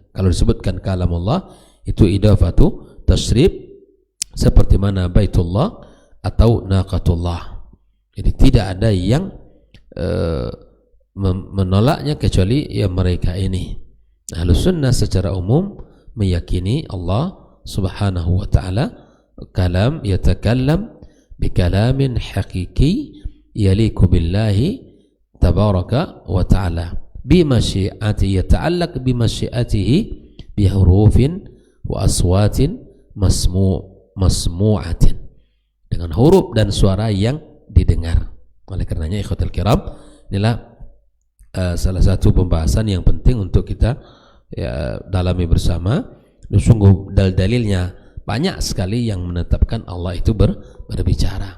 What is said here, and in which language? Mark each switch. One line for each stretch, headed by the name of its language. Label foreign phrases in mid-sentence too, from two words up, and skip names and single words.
Indonesian: Kalau disebutkan kalamullah itu
Arabic: إضافة تشريف,
Indonesian: seperti mana Baitullah atau Naqatullah. Jadi tidak ada yang menolaknya kecuali ya mereka ini.
Arabic: أهل السنة
Indonesian: secara umum meyakini
Arabic: الله سبحانه وتعالى كلام يتكلم بكلام حقيقي يليق بالله تبارك وتعالى بمشيئته يتعلق بمشيئته بحروف وأصوات مسموعة,
Indonesian: dengan huruf dan suara yang didengar. Oleh karenanya
Arabic: إخوة الكرام,
Indonesian: inilah salah satu pembahasan yang penting untuk kita ya dalami bersama. Sungguh dalilnya banyak sekali yang menetapkan Allah itu berbicara.